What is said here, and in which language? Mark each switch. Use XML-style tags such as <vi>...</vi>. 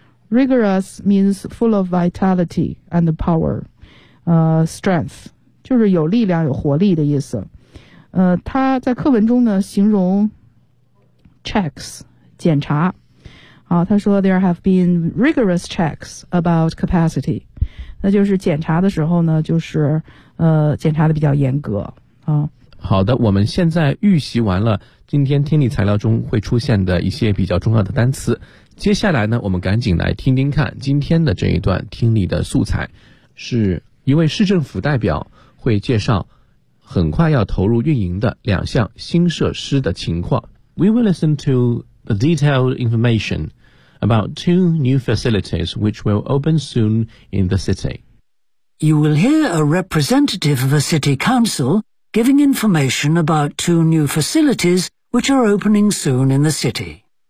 <en>Rigorous means full of vitality and power, strength.</en> <zh>就是有力量有活力的意思。它在课文中呢形容 checks, 检查。他说</zh> <en>there have been rigorous checks about capacity.</en> <zh>那就是检查的时候呢就是检查的比较严格。好的，我们现在预习完了今天听力材料中会出现的一些比较重要的单词。接下来呢，我们赶紧来听听看今天的这一段听力的素材。是一位市政府代表会介绍很快要投入运营的两项新设施的情况。</zh> <en>We will listen to the detailed information about two new facilities which will open soon in the city. You will hear a representative of a city council. Giving information about two new facilities which are opening soon in the city.</en>